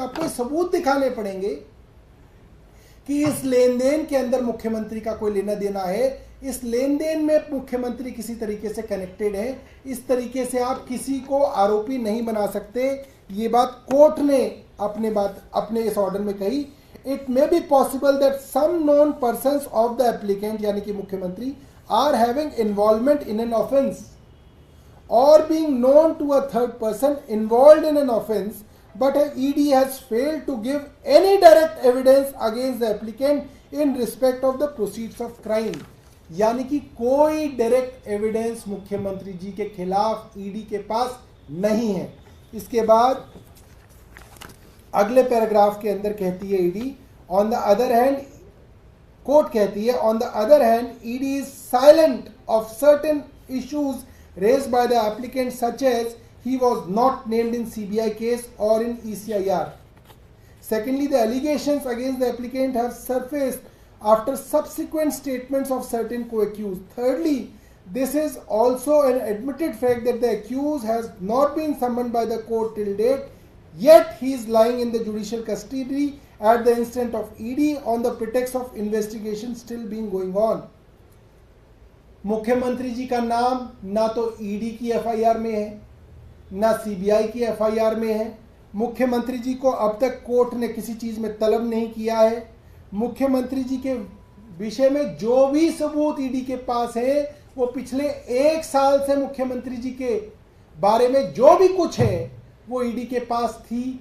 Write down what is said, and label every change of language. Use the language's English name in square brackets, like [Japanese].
[Hindi] आपको सबूत दिखाने पड़ेंगे कि इस लेन देन के अंदर मुख्यमंत्री का कोई लेना देना है, इस लेन देन में मुख्यमंत्री किसी तरीके से कनेक्टेड है, इस तरीके से आप किसी को आरोपी नहीं बना सकते। ये बात कोर्ट ने अपने इस ऑर्डर में कही। [English] it may be possible that some known persons of the applicant [Hindi] यानी कि मुख्यमंत्री [English] Are having involvement in an offence or being known to a third person involved in an offence, but ED has failed to give any direct evidence against the applicant in respect of the proceeds of crime। [Hindi] यानी कि कोई direct evidence मुख्यमंत्री जी के खिलाफ ED के पास नहीं है। इसके बाद अगले पैराग्राफ के अंदर कहती है ED, [English] on the other hand, [Hindi] court कहती है, [English] On the other hand ED is silent of certain issues raised by the applicant, such as he was not named in CBI case or in ECIR. Secondly, the allegations against the applicant have surfaced after subsequent statements of certain co-accused. Thirdly, this is also an admitted fact that the accused has not been summoned by the court till date, yet he is lying in the judicial custody at the instant of ED on the pretext of investigation still being going on. [Hindi] मुख्यमंत्री जी का नाम ना तो ED की FIR में है, ना CBI की एफआईआर में है। मुख्यमंत्री जी को अब तक कोर्ट ने किसी चीज़ में तलब नहीं किया है। मुख्यमंत्री जी के विषय में जो भी सबूत ईडी के पास है वो पिछले 1 साल से मुख्यमंत्री जी के बारे में जो भी कुछ है वो ईडी के पास थी।